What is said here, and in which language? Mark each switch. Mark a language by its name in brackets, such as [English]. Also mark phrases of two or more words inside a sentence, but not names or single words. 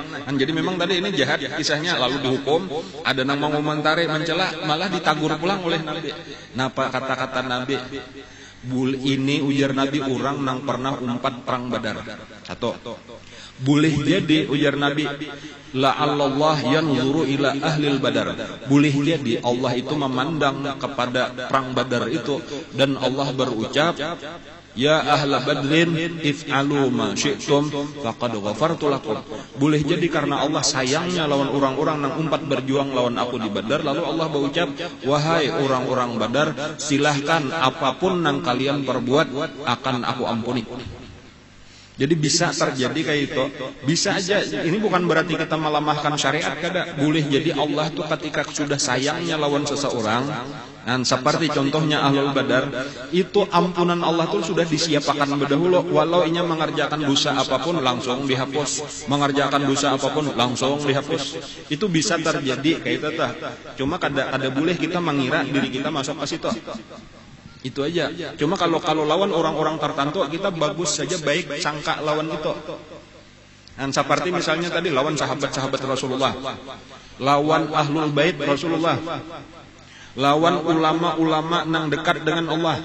[Banjar] Jadi memang tadi ini jahat kisahnya, lalu dihukum. Ada yang mengomentari mencela, malah ditagur pulang oleh Nabi. Napa kata-kata Nabi? Ini ujar Nabi orang nang pernah umpat perang Badar. Satu. Boleh jadi ujar Nabi, [Arabic] la'allallah yanzuru ila ahlil Badar. [Banjar] Boleh jadi Allah itu memandang kepada perang Badar itu dan Allah berucap, [Arabic] ya ahla badrin if'alu ma syi'tum faqad ghafartu lakum. [Banjar] Boleh jadi karena Allah sayangnya lawan orang-orang yang umpat berjuang lawan aku di Badar, lalu Allah berucap, wahai orang-orang Badar, silahkan apapun yang kalian perbuat akan aku ampuni. Jadi bisa terjadi kayak itu. Bisa aja, ini bukan berarti kita melemahkan syariat, kada. Boleh jadi Allah tuh ketika sudah sayangnya lawan seseorang, dan seperti contohnya Ahlul Badar, itu ampunan Allah tuh sudah disiapkan berdahulu. Walau inya mengerjakan dosa apapun langsung dihapus, mengerjakan dosa apapun langsung dihapus. Itu bisa terjadi kayak itu tah. Cuma kada boleh kita mengira diri kita masuk ke situ. Itu aja. Cuma kalau lawan orang-orang tertentu, kita bagus saja baik sangka lawan itu. Dan seperti misalnya tadi lawan sahabat-sahabat Rasulullah, lawan [Arabic] ahlul bait [Banjar] Rasulullah, lawan ulama-ulama nang dekat dengan Allah.